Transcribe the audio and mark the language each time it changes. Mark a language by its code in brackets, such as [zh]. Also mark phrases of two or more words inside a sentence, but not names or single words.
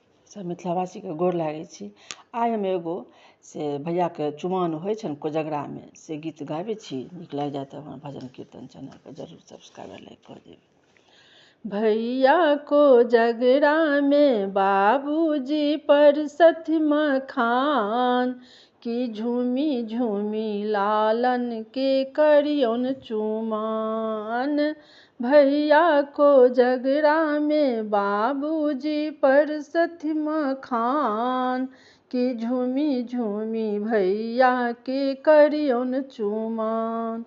[mai] सब मिथिलावासी के गोर लागै छी। आइ हम एगो से भैया के चुमाओन होइ छनि कोजगरा में से गीत गाबै छी। नीक लागि जाए तऽ हमर भजन कीर्तन चैनल के जरूर [en] subscribe like [mai] कऽ देबै। भैया कोजगरा में बाबूजी पर सथि मखान की झूमी झूमी लालन के करियौन चुमाओन। भैया कोजगरा में बाबूजी पर सथि मखान की झूमी झूमी भैया के करियौन चुमाओन।